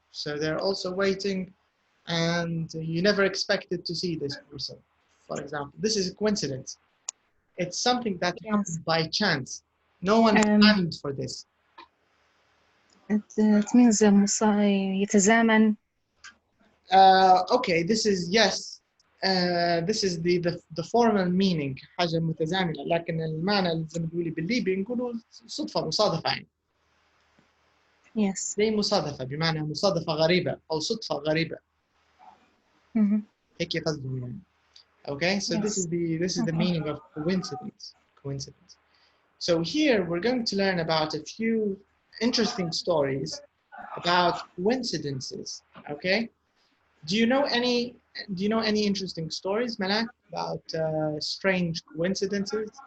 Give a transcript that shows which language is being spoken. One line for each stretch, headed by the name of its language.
English: So they're also waiting, and you never expected to see this person, for example. This is a coincidence. It's something that happens by chance. No one planned for this. It means يتزامن. Okay, this is, yes. This is the formal meaning,
Arabic: حاجة متزامنة، لكن المعنى اللي زي ما تقولي بالليبي نقولوا صدفة مصادفة يعني.
English: Yes.
Arabic: زي مصادفة، بمعنى مصادفة غريبة أو صدفة غريبة. هيك قصدي يعني.
English: Okay, so yes. this is the meaning of coincidence. Coincidence. So here we're going to learn about a few interesting stories about coincidences. Okay, do you know any interesting stories, Malak, about strange coincidences?